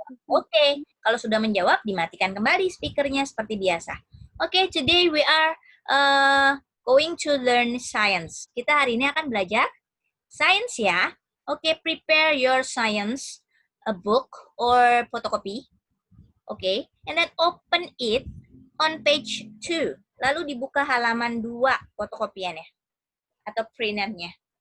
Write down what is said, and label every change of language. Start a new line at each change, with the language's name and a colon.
Indonesian: Oke, kalau sudah menjawab dimatikan kembali speakernya seperti biasa.
English: Oke, today we are going to learn science.
Indonesian: Kita hari ini akan belajar science ya. Oke,
English: prepare your science a book or photocopy. Oke, and then open it on page 2.
Indonesian: Lalu dibuka halaman 2 fotokopiannya atau printernya.